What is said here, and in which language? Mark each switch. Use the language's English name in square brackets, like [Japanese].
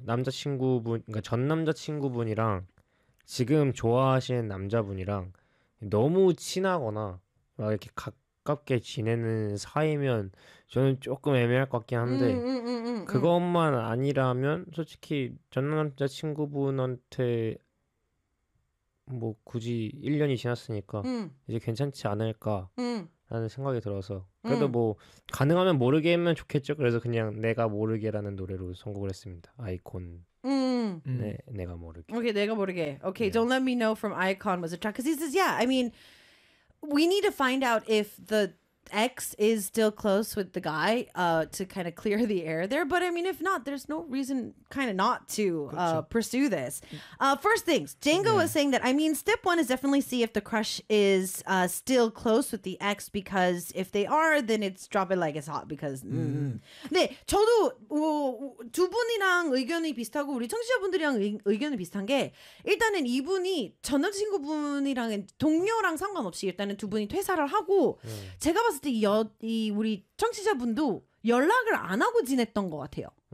[Korean] 남자친구분, 그러니까 전 남자친구분이랑 지금 좋아하시는 남자분이랑 너무 친하거나 막 이렇게 가깝게 지내는 사이면 저는 조금 애매할 것 같긴 한데 그것만 아니라면 솔직히 전 남자친구분한테 뭐 굳이 1년이 지났으니까 이제 괜찮지 않을까 라는 생각이 들어서. 그래도 뭐 가능하면 모르게 하면 좋겠죠. 그래서 그냥 내가 모르게라는 노래로 선곡을 했습니다. 아이콘. 네, 내가 모르게. Okay, 내가 모르게. Okay, [English] Yeah. don't let me know from Icon was a track. Because he says, yeah, I mean, we need to find out if the ex is still close with the guy to kind of clear the air there. But I mean, if not, there's no reason kind of not to [Korean] 그렇죠. [English] pursue this. First things, Django was saying that, I mean, step one is definitely see if the crush is still close with the ex, because if they are, then it's drop it like it's hot. [Korean] Because, 네, 저도 두 분이랑 의견이 비슷하고 우리 청취자분들이랑 의견이 비슷한 게, 일단은 이분이 전 남자친구분이랑은 동료랑 상관없이 일단은 두 분이 퇴사를 하고, 제가 봤을 때 이 우리 청취자분도 연락을 안 하고 지냈던 것 같아요.